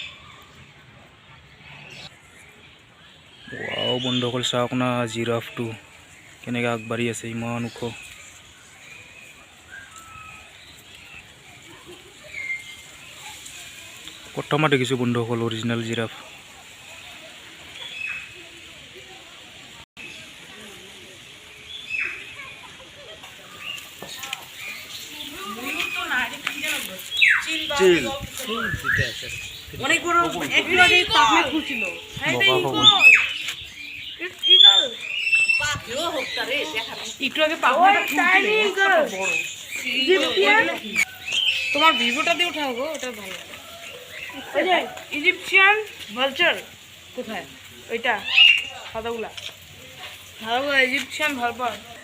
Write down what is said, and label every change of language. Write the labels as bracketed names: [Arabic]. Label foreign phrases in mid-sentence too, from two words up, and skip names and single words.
[Assamese] ৱাও বন্ধুসকল চাওক না জিৰাফটো কেনেকৈ আগবাঢ়ি আছে ইমান ওখ প্ৰথমে দেখিছোঁ বন্ধুসকল অৰিজিনেল জিৰাফ চিল [Bangla] অনেক বড় একবারে তাপে খুঁজছিল একটু আগে তোমার ভিভোটা দিয়ে উঠাও গো ওটা ভালো [English] Egyptian vulture [Bangla] কোথায় ওইটা সাদাগুলা [English] Egyptian vulture